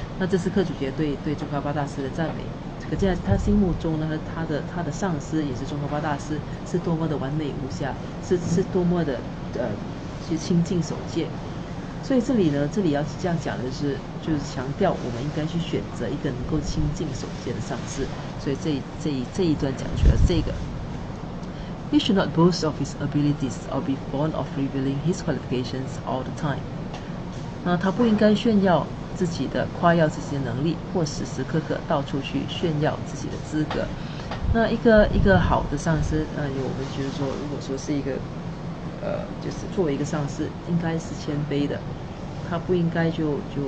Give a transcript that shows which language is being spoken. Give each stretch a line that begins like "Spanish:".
Chinese: 那这是克祖杰对宗喀巴大师的赞美。可见他心目中呢，他的上师也是宗喀巴大师，是多么的完美无瑕，是多么的去亲近守戒。所以这里要这样讲的就是强调我们应该去选择一个能够亲近守戒的上师。所以这一段讲出来这个。
English: He should not boast of his abilities or be fond of revealing his qualifications all the time.
Chinese: 那他不应该夸耀自己的能力，或时时刻刻到处去炫耀自己的资格。那一个好的上司，我们觉得说，如果说是一个就是作为一个上司，应该是谦卑的，他不应该就